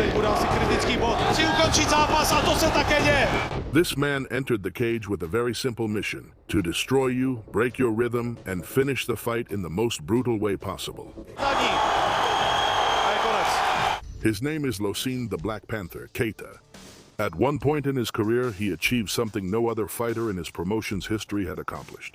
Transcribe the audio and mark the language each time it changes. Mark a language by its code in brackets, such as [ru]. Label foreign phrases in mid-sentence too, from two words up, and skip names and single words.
[cs] bude asi kritický bod. Chci ukončit zápas a to se také děje. [en] This man entered the cage with a very simple mission: to destroy you, break your rhythm, and finish the fight in the most brutal way possible. His name is Losene the Black Panther Keita. At one point in his career, he achieved something no other fighter in his promotion's history had accomplished.